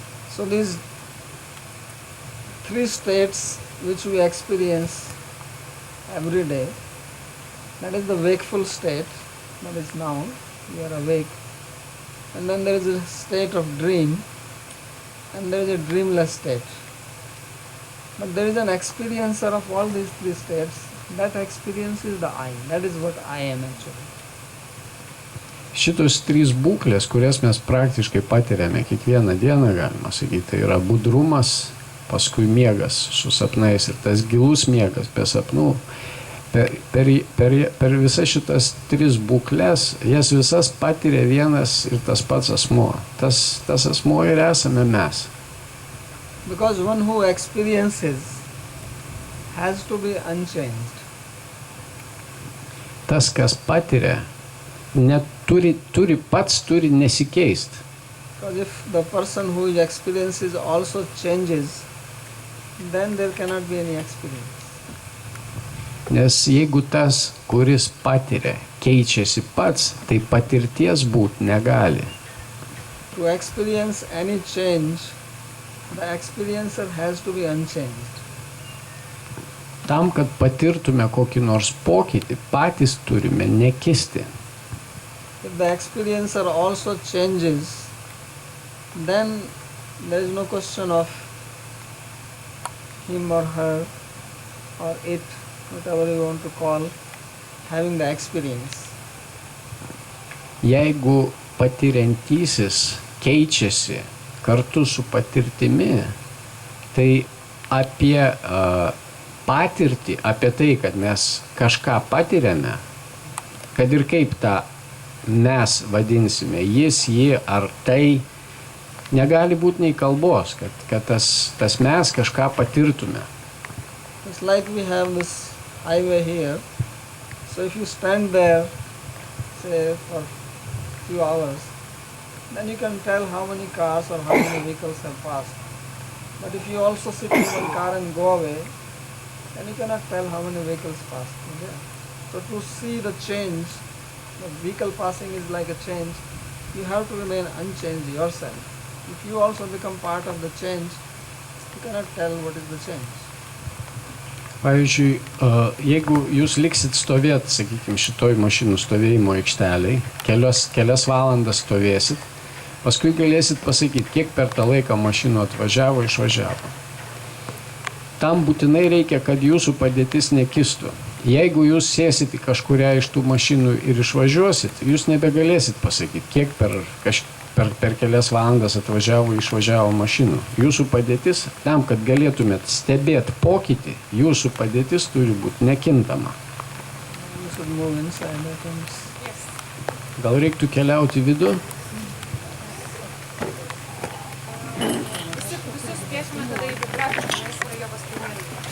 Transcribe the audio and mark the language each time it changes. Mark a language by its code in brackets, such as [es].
[en] So these three states which we experience every day, that is the wakeful state, that is now, we are awake. And then there is a state of dream, and there is a dreamless state. But there is an experiencer of all these three states. That experience is the I. That is what I am actually. [lt] Šitos trys būklės, kurias mes praktiškai patiriame kiekvieną dieną, galima sakyti, tai yra budrumas, paskui miegas su sapnais ir tas gilus miegas be sapnų. Per visas šitas tris būklės, jas visas patiria vienas ir tas pats asmuo. Tas asmuo ir esame mes. [en] Because one who experiences has to be unchanged. [lt] Tas, kas patiria, turi nesikeist. [en] Because if the person who experiences also changes, then there cannot be any experience. [lt] Nes jeigu tas, kuris patiria, keičiasi pats, tai patirties būti negali. [en] To experience any change, the experiencer has to be unchanged. [lt] Tam, kad patirtume kokį nors pokytį, patys turime nekisti. [en] If the experiencer also changes, then there is no question of him or her or it, whatever you want to call, having the experience. [lt] Jeigu patiriantysis keičiasi kartu su patirtimi, tai apie patirtį, apie tai, kad mes kažką patiriame, kad ir kaip tą mes vadinsime, jis, ji ar tai, negali būti nei kalbos, kad tas mes kažką patirtume. [en] It's like we have this highway here. So if you stand there, say for few hours, then you can tell how many cars or how many vehicles have passed. But if you also sit in one car and go away, then you cannot tell how many vehicles passed. Okay? So to see the change, the vehicle passing is like a change, you have to remain unchanged yourself. If you also become part of the change, you cannot tell what is the change. [lt] Pavyzdžiui, jeigu jūs liksit stovėti, sakykime, šitoj mašinų stovėjimo aikšteliai, kelias valandas stovėsit, paskui galėsit pasakyti, kiek per tą laiką mašinų atvažiavo, išvažiavo. Tam būtinai reikia, kad jūsų padėtis nekistų. Jeigu jūs sėsit į kažkurią iš tų mašinų ir išvažiuosit, jūs nebegalėsit pasakyti, kiek per kelias valandas atvažiavo, išvažiavo mašinų. Jūsų padėtis, tam, kad galėtumėt stebėti pokytį, jūsų padėtis turi būti nekintama. [en] You should move inside, I think. Yes. [lt] Gal reiktų keliauti į vidų? Visus kviesime tada į biblioteką, nes jo paskui nereikia.